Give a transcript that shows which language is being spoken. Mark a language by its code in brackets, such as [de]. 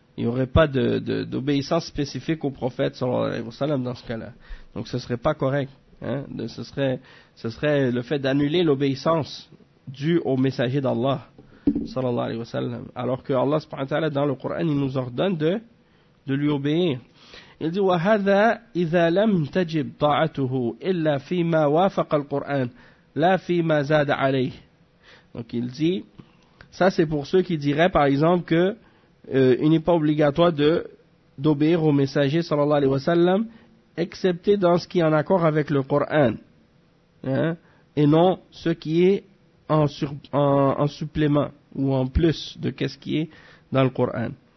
[fr] Il n'y aurait pas d'obéissance spécifique au prophète, sallallahu alayhi wa sallam, dans ce cas-là. Donc, ce ne serait pas correct. Hein? Ce serait le fait d'annuler l'obéissance due au messager d'Allah, sallallahu alayhi wa sallam. Alors que Allah, subhanahu wa ta'ala, dans le Coran, il nous ordonne de lui obéir. Il dit, [ar] « وَهَذَا إِذَا لَمْ تَجِبْ طَاعَتُهُ إِلَّا فِي مَا وَافَقَ الْقُرْآنِ La fi ma zad alayh. [fr] Donc il dit, ça c'est pour ceux qui diraient par exemple que il n'est pas obligatoire d'obéir au messager sallallahu alayhi wa sallam, excepté dans ce qui est en accord avec le Coran, hein, et non ce qui est en supplément ou en plus de qu'est-ce qui est dans le Coran.